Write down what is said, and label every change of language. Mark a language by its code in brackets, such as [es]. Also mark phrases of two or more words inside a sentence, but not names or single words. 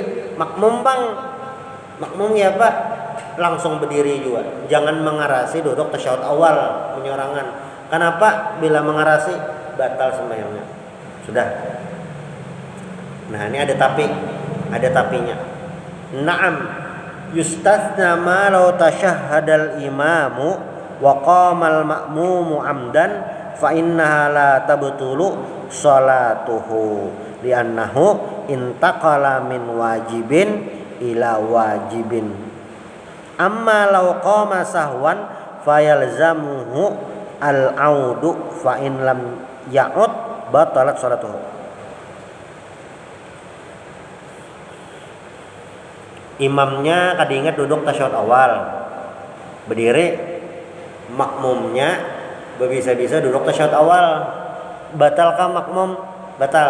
[bjn] Makmum bang, makmum ya pak, langsung berdiri juga. Jangan mengarasi duduk tasyahud awal penyorangan. Kenapa? Bila mengarasi batal sembahyangnya. Sudah. Nah ini ada tapinya. [ar] نعم يستثنى ما لو تشهد الإمام وقام المأموم عمدا فإنها لا تبطل صلاته لأنه انتقل من واجب إلى واجب. أما لو قام سهوا فيلزمه العود فإن لم يعد بطلت صلاته. [bjn] Imamnya kada ingat duduk tasyahud awal, berdiri, makmumnya bisa-bisa duduk tasyahud awal. Batalkah makmum? Batal.